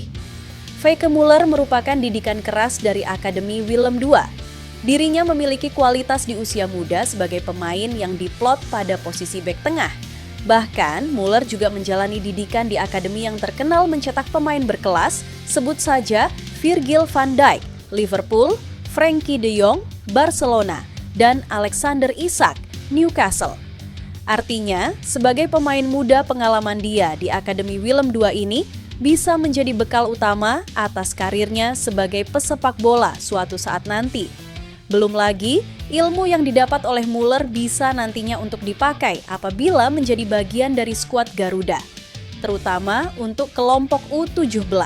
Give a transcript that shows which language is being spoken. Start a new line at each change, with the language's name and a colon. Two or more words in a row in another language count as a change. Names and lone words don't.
Indonesian: Feike Muller merupakan didikan keras dari Akademi Willem II. Dirinya memiliki kualitas di usia muda sebagai pemain yang diplot pada posisi bek tengah. Bahkan, Muller juga menjalani didikan di akademi yang terkenal mencetak pemain berkelas, sebut saja Virgil van Dijk, Liverpool, Frenkie de Jong, Barcelona, dan Alexander Isak, Newcastle. Artinya, sebagai pemain muda pengalaman dia di Akademi Willem II ini bisa menjadi bekal utama atas karirnya sebagai pesepak bola suatu saat nanti. Belum lagi, ilmu yang didapat oleh Muller bisa nantinya untuk dipakai apabila menjadi bagian dari skuad Garuda, terutama untuk kelompok U17.